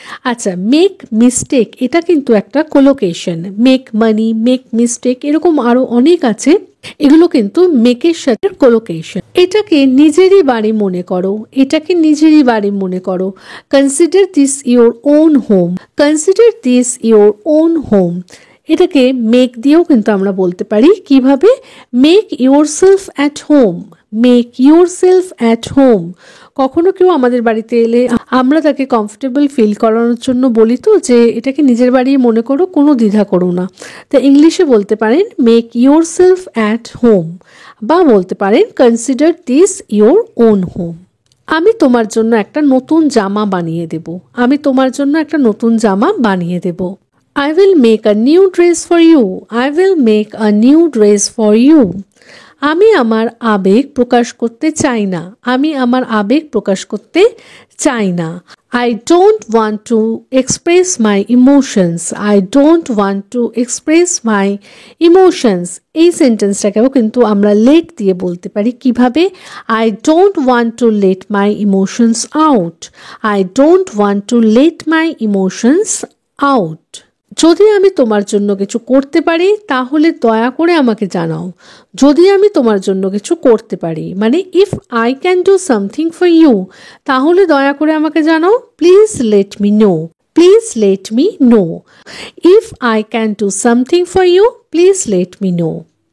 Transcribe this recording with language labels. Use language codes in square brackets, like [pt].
[bn] আচ্ছা, make mistake এটা কিন্তু একটা collocation. Make money, make mistake, এরকম আরো অনেক আছে, এগুলো কিন্তু মেকের সাথে কোলোকেশন। এটাকে নিজেরই বাড়ি মনে করো, এটাকে নিজেরই বাড়ি মনে করো। [en] Consider this your own home, consider this your own home. [bn] এটাকে মেক দিয়েও কিন্তু আমরা বলতে পারি। কিভাবে? [en] Make yourself at home, make yourself at home. [bn] কখনো কেউ আমাদের বাড়িতে এলে আমরা তাকে কমফোর্টেবল ফিল করানোর জন্য বলি তো যে এটাকে নিজের বাড়ি মনে করো, কোনো দ্বিধা করো না। তো ইংলিশে বলতে পারেন [en] make yourself at home, [bn] বা বলতে পারেন [en] Consider this your own home. [bn] আমি তোমার জন্য একটা নতুন জামা বানিয়ে দেব, আমি তোমার জন্য একটা নতুন জামা বানিয়ে দেব। [en] I will make a new dress for you. I will make a new dress for you. [bn] আমি আমার আবেগ প্রকাশ করতে চাই না। আমি আমার আবেগ প্রকাশ করতে চাই না। [en] I don't want to express my emotions. I don't want to express my emotions. [bn] এই সেন্টেন্সটাকেও কিন্তু আমরা let দিয়ে বলতে পারি কিভাবে? [en] I don't want to let my emotions out. I don't want to let my emotions out. [bn] যদি আমি তোমার জন্য কিছু করতে পারি তাহলে দয়া করে আমাকে জানাও। যদি আমি তোমার জন্য কিছু করতে পারি মানে [en] if I can do something for you [bn] তাহলে দয়া করে আমাকে জানাও। [en] Please let me know. Please let me know. If I can do something for you please let me know.